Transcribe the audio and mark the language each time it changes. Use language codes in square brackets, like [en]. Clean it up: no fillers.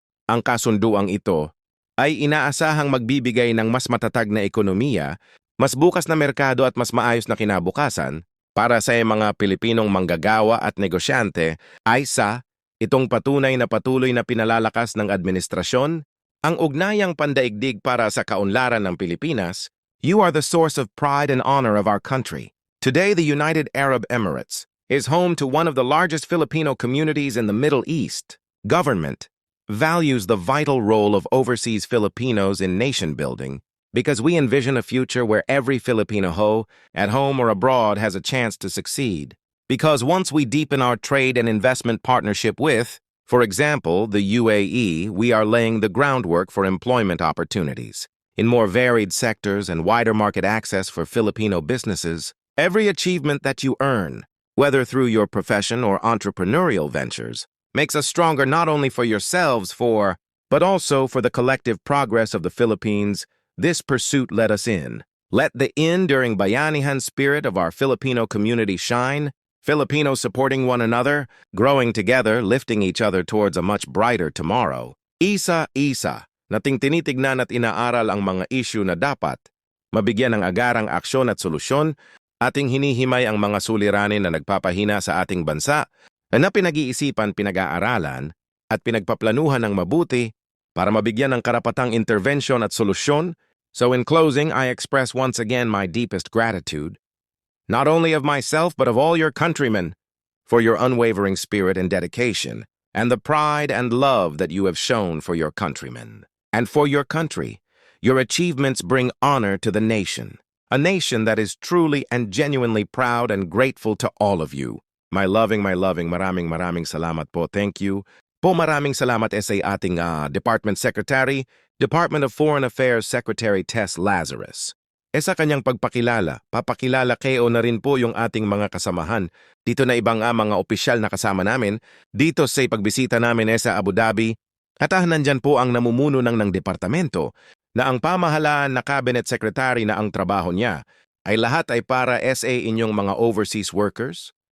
[tl] Ang kasunduang ito ay inaasahang magbibigay ng mas matatag na ekonomiya, mas bukas na merkado at mas maayos na kinabukasan para sa mga Pilipinong manggagawa at negosyante ay itong patunay na patuloy na pinalalakas ng administrasyon ang ugnayang pandaigdig para sa kaunlaran ng Pilipinas. [en] You are the source of pride and honor of our country. Today, the United Arab Emirates is home to one of the largest Filipino communities in the Middle East. Government values the vital role of overseas Filipinos in nation building because we envision a future where every Filipino at home or abroad, has a chance to succeed. Because once we deepen our trade and investment partnership with, for example, the UAE, we are laying the groundwork for employment opportunities in more varied sectors and wider market access for Filipino businesses. Every achievement that you earn, whether through your profession or entrepreneurial ventures, makes us stronger not only for yourselves, but also for the collective progress of the Philippines. This pursuit let us in. Let the enduring bayanihan spirit of our Filipino community shine, Filipinos supporting one another, growing together, lifting each other towards a much brighter tomorrow. [tl] Isa-isa, nating tinitignan at inaaral ang mga isyu na dapat mabigyan ng agarang aksyon at solusyon, ating hinihimay ang mga suliranin na nagpapahina sa ating bansa na pinag-iisipan, pinag-aaralan at pinagpaplanuhan ng mabuti para mabigyan ng karapatang intervensyon at solusyon. [en] So in closing, I express once again my deepest gratitude, not only of myself but of all your countrymen, for your unwavering spirit and dedication, and the pride and love that you have shown for your countrymen. And for your country, your achievements bring honor to the nation, a nation that is truly and genuinely proud and grateful to all of you. [tl] My loving, maraming salamat po. [en] Thank you. [tl] Po maraming salamat sa ating Department Secretary, Department of Foreign Affairs Secretary Tess Lazarus. Sa kanyang papakilala kayo na rin po yung ating mga kasamahan. Dito na ibang mga opisyal na kasama namin dito sa pagbisita namin sa Abu Dhabi. At nandyan po ang namumuno ng departamento na ang pamahalaan na Cabinet Secretary na ang trabaho niya ay lahat ay para SA inyong mga overseas workers.